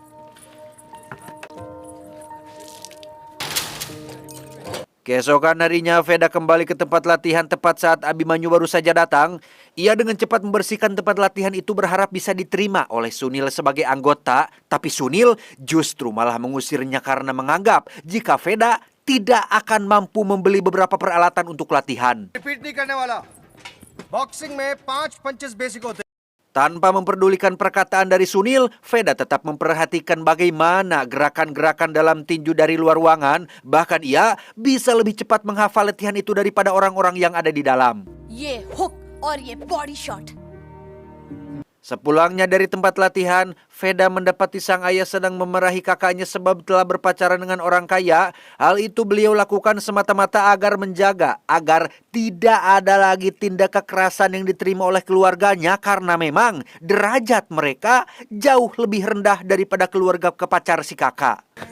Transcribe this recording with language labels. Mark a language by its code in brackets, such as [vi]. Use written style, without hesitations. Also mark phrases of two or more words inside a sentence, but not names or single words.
[id] Keesokan harinya Veda kembali ke tempat latihan tepat saat Abimanyu baru saja datang. Ia dengan cepat membersihkan tempat latihan itu berharap bisa diterima oleh Sunil sebagai anggota. Tapi Sunil justru malah mengusirnya karena menganggap jika Veda tidak akan mampu membeli beberapa peralatan untuk latihan. [hi] रिपीट नहीं करने वाला बॉक्सिंग में 5 [en] punches basic [hi] होते हैं. [id] Tanpa memperdulikan perkataan dari Sunil, Veda tetap memperhatikan bagaimana gerakan-gerakan dalam tinju dari luar ruangan. Bahkan ia bisa lebih cepat menghafal latihan itu daripada orang-orang yang ada di dalam. [hi] ये हुक और ये [en] body shot. [id] Sepulangnya dari tempat latihan, Veda mendapati sang ayah sedang memarahi kakaknya sebab telah berpacaran dengan orang kaya. Hal itu beliau lakukan semata-mata agar menjaga agar tidak ada lagi tindak kekerasan yang diterima oleh keluarganya karena memang derajat mereka jauh lebih rendah daripada keluarga kepacar si kakak.